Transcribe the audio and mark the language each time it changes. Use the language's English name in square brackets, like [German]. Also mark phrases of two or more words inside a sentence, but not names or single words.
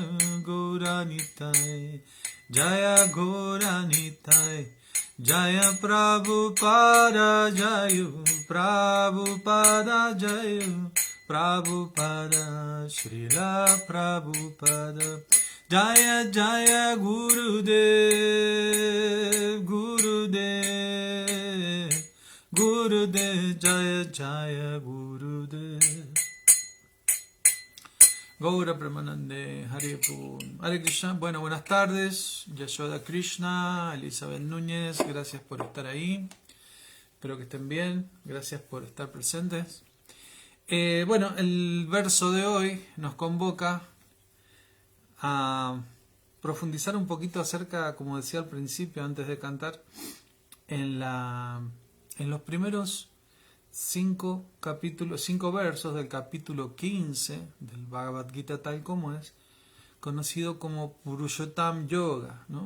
[Sanskrit] गौर निताई जय गौर निताई जय प्रभुपाद जय प्रभुपाद जय प्रभुपाद श्रील प्रभुपाद जय जय गुरुदेव, गुरुदेव, गुरुदेव, जय जय गुरुदेव. गौर प्रेमानन्दे, हरे कृष्ण. Hare Krishna. [Spanish] Bueno, buenas tardes. Yashoda Krishna, Elizabeth Núñez, gracias por estar ahí. Espero que estén bien. Gracias por estar presentes. Bueno, el verso de hoy nos convoca a profundizar un poquito acerca, como decía al principio, antes de cantar, en los primeros 5 versos del capítulo 15 del Bhagavad Gita tal como es, conocido como Purushottam Yoga, ¿no?